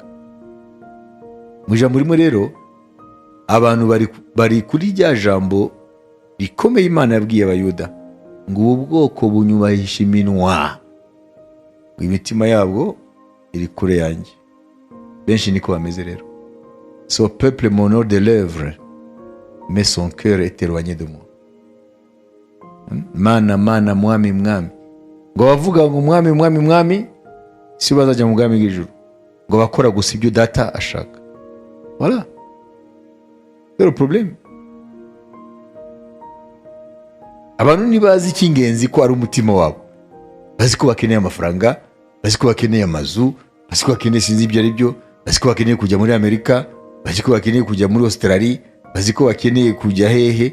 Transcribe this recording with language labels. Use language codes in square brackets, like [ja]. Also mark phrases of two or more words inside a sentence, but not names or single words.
[rw] Mu ijambo rimwe rero abantu bari kuri rya jambo rikomeye Imana yabwiye Abayuda ngo ubu bwoko bunyubahisha iminwa, imitima yabwo iri kure yanjye. Benshi niko bameze rero. [fr] So peuple m'honore de lèvres, mais son cœur est éloigné de moi. [rw] Mana mwami mwami, ngo bavuga ngo mwami si bazajya mu bwami bw'ijuru, ngo bakora gusa ibyo data ashaka. [fr] Voilà. C'est le problème. [rw] Abantu ntibazi icy'ingenzi ko ari umutima wabo. Bazi ko bakeneye amafaranga, bazi ko bakeneye amazu, bazi ko bakeneye sinzi ibyo ari byo, bazi ko bakeneye kujya muri Amerika, bazi ko bakeneye kujya muri Australia, bazi ko bakeneye kujya hehe.